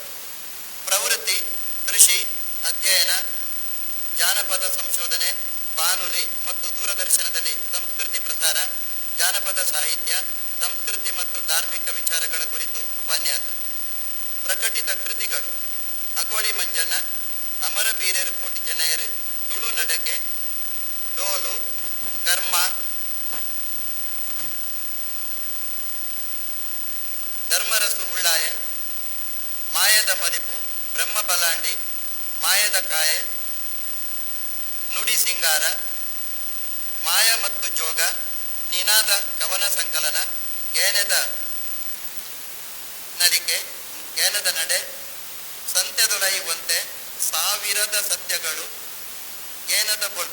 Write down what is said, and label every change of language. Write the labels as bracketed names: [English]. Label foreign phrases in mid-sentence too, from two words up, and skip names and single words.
[Kannada] ಪ್ರವೃತ್ತಿ ಕೃಷಿ, ಅಧ್ಯಯನ, ಜಾನಪದ ಸಂಶೋಧನೆ, ಬಾನುಲಿ ಮತ್ತು ದೂರದರ್ಶನದಲ್ಲಿ ಸಂಸ್ಕೃತಿ ಪ್ರಸಾರ, ಜಾನಪದ ಸಾಹಿತ್ಯ, ಸಂಸ್ಕೃತಿ ಮತ್ತು ಧಾರ್ಮಿಕ ವಿಚಾರಗಳ ಕುರಿತು ಉಪನ್ಯಾಸ. ಪ್ರಕಟಿತ ಕೃತಿಗಳು: ಅಗೋಳಿ ಮಂಜಣ್ಣ, ಅಮರ ಬೀರೇರು ಕೋಟಿ ಜನಯರು, ತುಳು ನಡಕೆ, ಡೋಲು, ಕರ್ಮ, ಧರ್ಮರಸು ಉಳ್ಳಾಯ, ಮಾಯದ ಮರಿಪು, ಬ್ರಹ್ಮ ಬಲಾಂಡಿ, ಮಾಯದ ಕಾಯೆ, ನುಡಿ ಸಿಂಗಾರ, ಮಾಯ ಮತ್ತು ಜೋಗ, ನಿನಾದ ಕವನ ಸಂಕಲನ, ಜ್ಞಾನದ ನಡಿಕೆ, ಜ್ಞಾನದ ನಡೆ, ಸಂತ್ಯದೊಳೈ ಒಂತೆ, ಸಾವಿರದ ಸತ್ಯಗಳು, ಜ್ಞಾನದ ಬೊಲ್ಪು.